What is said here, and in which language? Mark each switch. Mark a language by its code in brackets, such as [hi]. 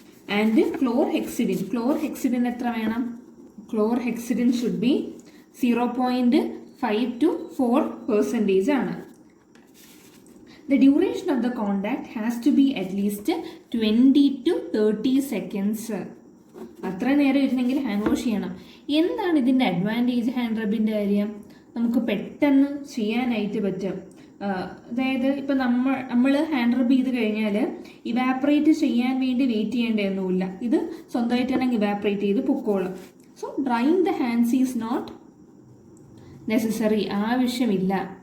[ml] And chlorhexidine എത്ര വേണം? [en] chlorhexidine should be 0.5 to 4% [ml] ആണ്. [en] The duration of the contact has to be at least 20 to 30 seconds. [ml] അത്ര നേരം ഇരുന്നെങ്കിൽ hand wash ചെയ്യണം. എന്താണ് ഇതിൻ്റെ അഡ്വാൻറ്റേജ്? ഹാൻഡ് റബ്ബിൻ്റെ കാര്യം നമുക്ക് പെട്ടെന്ന് ചെയ്യാനായിട്ട് പറ്റും. അതായത് ഇപ്പം നമ്മൾ ഹാൻഡ് റബ്ബ് ചെയ്ത് കഴിഞ്ഞാൽ ഇവാപ്പറേറ്റ് ചെയ്യാൻ വേണ്ടി വെയിറ്റ് ചെയ്യേണ്ടതൊന്നുമില്ല. ഇത് സ്വന്തമായിട്ട് തന്നെ ഇവാപ്പറേറ്റ് ചെയ്ത് പൊക്കോളും. [en] so drying the hands is not necessary, [ml] ആവശ്യമില്ല.